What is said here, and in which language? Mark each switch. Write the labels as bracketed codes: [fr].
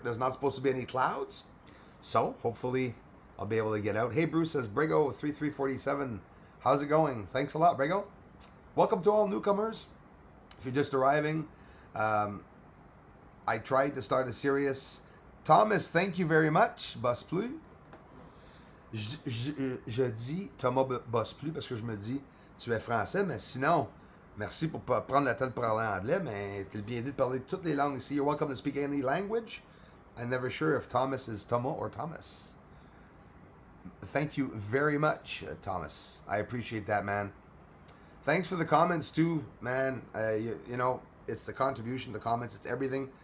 [en] There's not supposed to be any clouds. So hopefully I'll be able to get out. Hey, Bruce says, Brigo 3347. How's it going? Thanks a lot, Brigo. Welcome to all newcomers. If you're just arriving, I tried to start a series. Thomas, thank you very much. Boss plus. [fr] Je dis Thomas bosse plus parce que je me dis tu es français, mais sinon, merci pour prendre le temps de parler anglais, mais tu es le bienvenu de parler toutes les langues ici. [en] You're welcome to speak any language. I'm never sure if Thomas is Thomas or Thomas. Thank you very much, Thomas. I appreciate that, man. Thanks for the comments too, man. You know, it's the contribution, the comments, it's everything.